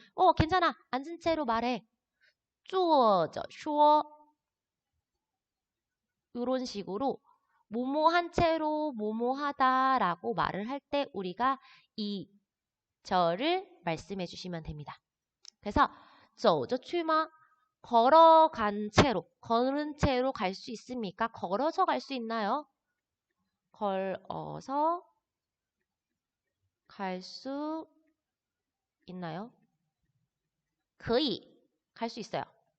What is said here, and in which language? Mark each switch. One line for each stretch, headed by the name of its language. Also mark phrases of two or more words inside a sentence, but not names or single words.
Korean: 괜찮아. 앉은 채로 말해.
Chinese: 坐着说
Korean: 이런 식으로 뭐뭐 한 채로 뭐뭐 하다라고 말을 할 때 우리가 이 절을 말씀해 주시면 됩니다.
Chinese: 그래서 走着去吗?
Korean: 걸어간 채로, 걸은 채로 갈 수 있습니까? 걸어서 갈 수 있나요? 걸어서 갈 수 있나요? 可以 갈 수 있어요.